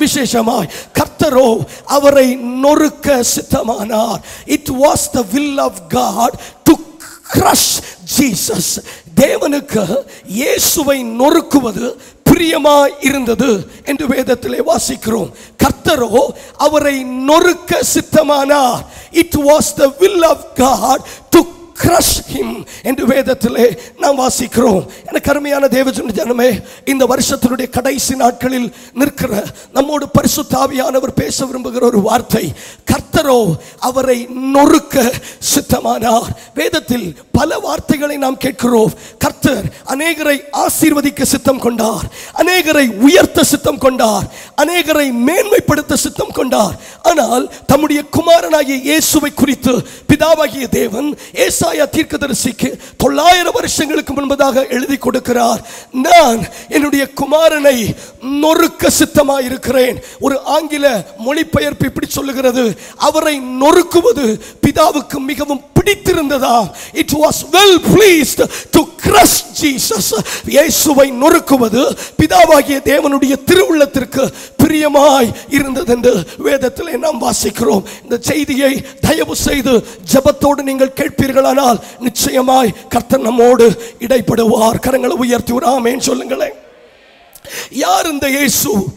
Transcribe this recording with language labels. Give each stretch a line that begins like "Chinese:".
Tamil: விசேஷமாய் கர்த்தரோ அவரை நொறுக்க சித்தமானார்.
English: It was the will of God to crush Jesus.
Tamil: தேவனுக்கு இயேசுவை நொறுக்குவது பிரியமாய் இருந்தது என்று வேதத்திலே வாசிக்கிறோம். கர்த்தரோ அவரை நொறுக்க சித்தமானார்.
English: It was the will of God to crush him
Tamil: என்று வேதத்திலே நாம் வாசிக்கிறோம். எனக்கு அருமையான தேவஜனமே, இந்த வருஷத்தினுடைய கடைசி நாட்களில் நிற்கிற நம்மோடு பரிசுத்த ஆவியானவர் பேச விரும்புகிற ஒரு வார்த்தை, கர்த்தரோ அவரை நொறுக்க சித்தமானார். வேதத்தில் பல வார்த்தைகளை நாம் கேட்கிறோம். கர்த்தர் அநேகரை ஆசீர்வதிக்க சித்தம் கொண்டார், அநேகரை உயர்த்த சித்தம் கொண்டார், அநேகரை மேன்மைப்படுத்த சித்தம் கொண்டார். ஆனால் தம்முடைய குமாரனாகிய இயேசுவை குறித்து பிதாவாகிய தேவன் ஏசாயா தீர்க்கதரிசிக்கு 900 வருஷங்களுக்கு முன்பதாக எழுதி கொடுக்கிறார். நான் என்னுடைய குமாரனை நொறுக்க சித்தமாயிருக்கிறேன். ஒரு ஆங்கில மொழிபெயர்ப்பு இப்படி சொல்லுகிறது, அவரை நொறுக்குவது பிதாவுக்கு மிகவும் பிடித்திருந்ததா.
English: It was well pleased to crush Jesus.
Tamil: இயேசுவை நொறுக்குவது பிதாவாகிய தேவனுடைய திருவுள்ளத்திற்கு பிரியமாய் இருந்தது என்று வேதத்திலே நாம் வாசிக்கிறோம். இந்த செய்தியை தயவு செய்து ஜெபத்தோடு நீங்கள் கேட்பீர்களானால் நிச்சயமாய் கர்த்தர் நம்மோடு இடைப்படுவார். கரங்களை உயர்த்தி ஒரு ஆமென் சொல்லுங்களேன். யார் இந்த இயேசு?